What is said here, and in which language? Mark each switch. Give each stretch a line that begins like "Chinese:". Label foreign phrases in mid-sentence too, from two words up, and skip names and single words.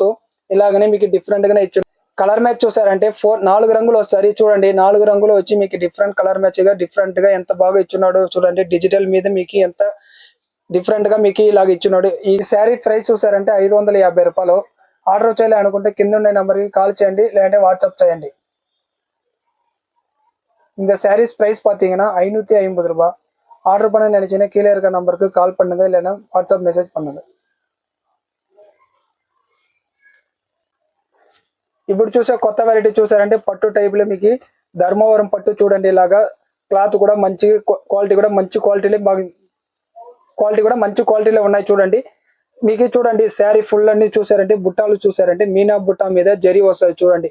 Telugu: ఇలాగనే మీకు డిఫరెంట్ గానే ఇచ్చి
English: colour match
Telugu: చూసారంటే 4 రంగులు వస్తాయి చూడండి. 4 రంగులు వచ్చి మీకు
English: different colour match
Telugu: గా డిఫరెంట్ గా ఎంత బాగా ఇచ్చున్నాడు చూడండి. డిజిటల్ మీద మీకు ఎంత డిఫరెంట్ గా మీకు ఇలాగ ఇచ్చున్నాడు. ఈ
English: saree price
Telugu: చూసారంటే 550 రూపాయలు. ఆర్డర్ చేయాలి అనుకుంటే కింద ఉండే నెంబర్ కి కాల్ చేయండి, లేదంటే వాట్సాప్ చేయండి.
Tamil: இந்த
English: sarees price
Tamil: பாத்தீங்கன்னா 550 ரூபாய். ஆர்டர் பண்ண நினைச்சீங்கன்னா கீழே இருக்க நம்பருக்கு கால் பண்ணுங்க, இல்லைன்னா வாட்ஸ்அப் மெசேஜ் பண்ணுங்க.
Telugu: ఇప్పుడు చూసే కొత్త వెరైటీ చూసారంటే పట్టు టైప్ లో మీకు ధర్మవరం పట్టు చూడండి. ఇలాగా క్లాత్ కూడా మంచి క్వాలిటీ కూడా మంచి క్వాలిటీలో బాగా క్వాలిటీ కూడా మంచి క్వాలిటీలో ఉన్నాయి చూడండి. మీకు చూడండి
English: saree full
Telugu: అన్ని చూసారంటే బుట్టాలు చూసారంటే మీనా బుట్టా మీద జరీ వస్తుంది చూడండి.